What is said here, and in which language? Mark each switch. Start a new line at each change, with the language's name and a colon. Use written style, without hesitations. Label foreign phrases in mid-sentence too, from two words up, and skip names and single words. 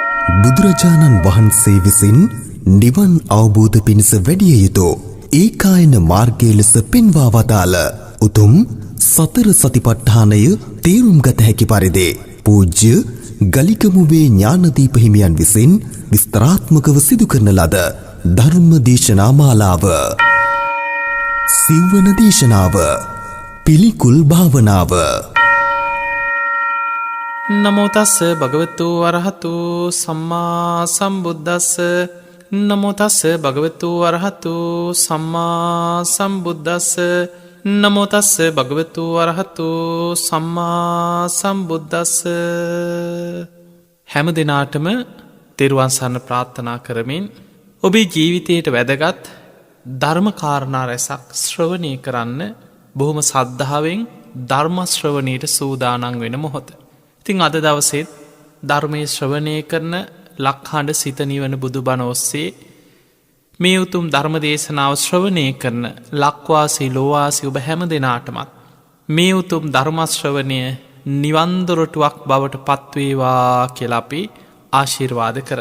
Sinhala: බුදුරජාණන් වහන්සේ විසින් නිවන් අවබෝධ පිණිස වැඩිය යුතු ඒකායන මාර්ගය ලෙස පෙන්වා වදාළ උතුම් සතර සතිපට්ඨානය තේරුම් ගත හැකි පරිදි පූජ්‍ය ගලිකමුවේ ඥානදීප හිමියන් විසින් විස්තරාත්මකව සිදු කරන ලද ධර්ම දේශනා මාලාව. සිව්වන දේශනාව පිළිකුල් භාවනාව.
Pali: නමෝ තස්ස භගවතු අරහතු සම්මා සම්බුද්දස්ස. නමෝ තස්ස භගවතු අරහතු සම්මා සම්බුද්දස්ස. නමෝ තස්ස භගවතු අරහතු සම්මා සම්බුද්දස්ස.
Sinhala: හැම දිනාටම තෙරුවන් සරණ ප්‍රාර්ථනා කරමින් ඔබේ ජීවිතයට වැදගත් ධර්ම කාරණා රැසක් ශ්‍රවණය කරන්න බොහොම සද්ධාවෙන් ධර්ම ශ්‍රවණයට සූදානම් වෙන මොහොත. ඉතින් අද දවසේත් ධර්මයේ ශ්‍රවණය කරන ලක්හඬ සිත නිවන බුදුබණ ඔස්සේ මේ උතුම් ධර්ම දේශනාව ශ්‍රවණය කරන ලක්වාසී ලෝවාසී ඔබ හැම දෙනාටමත් මේ උතුම් ධර්ම ශ්‍රවණය නිවන් දොරටුවක් බවට පත්වේවා කියලා අපි ආශිර්වාද කරන.